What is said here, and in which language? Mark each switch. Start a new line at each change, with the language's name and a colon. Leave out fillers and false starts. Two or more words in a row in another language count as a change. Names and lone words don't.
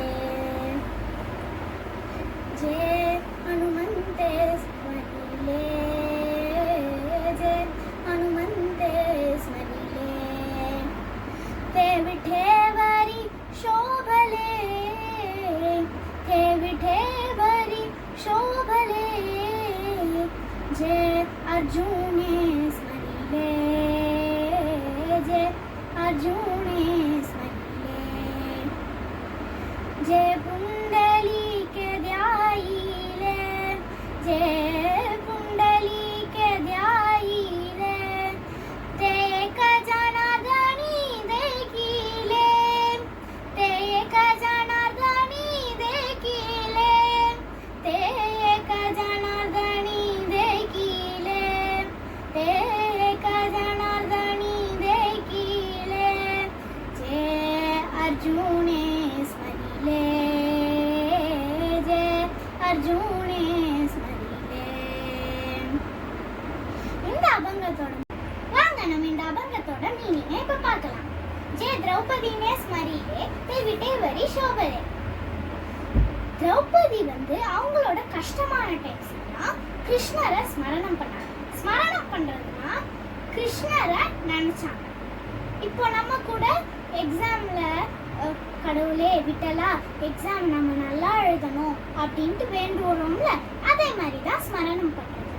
Marathi: जय हनुमन्ते स्मरिले, जय हनुमन्ते स्मरिले, ते विठेवरी शोभले, ते विठेवरी शोभले, जय अर्जुन स्मरिले, जय अर्जुन स्मरिले, जय पुंडलीक ध्यायिले, जय पुंडलीक ध्यायिले, ते एक जनार्दनी देखिले, ते एक जनार्दनी देखिले, ते एक जनार्दनी देखिले, ते एक जनार्दनी देखिले, जय अर्जुन स्मरिले, जय अर्जुन स्मरिले.
Tamil: இந்த அபங்கத்தோட வாங்க நம்ம இந்த அபங்கத்தோட மீனிங்கை இப்ப பார்க்கலாம்.
Marathi: जय द्रौपदी ने स्मरिले, ते विठेवरी शोभले.
Tamil: திரௌபதி அவங்களோட கஷ்டமான டைம்ஸ்லாம் கிருஷ்ணரை ஸ்மரணம் பண்ணாங்க. ஸ்மரணம் பண்றதுன்னா கிருஷ்ணரை நினைச்சாங்க. இப்போ நம்ம கூட எக்ஸாம்ல கடவுளே விட்டலா எக்ஸாம் நம்ம நல்லா எழுதணும் அப்படின்ட்டு வேண்டுவோம்ல, அதே மாதிரி தான் ஸ்மரணம் பண்றது.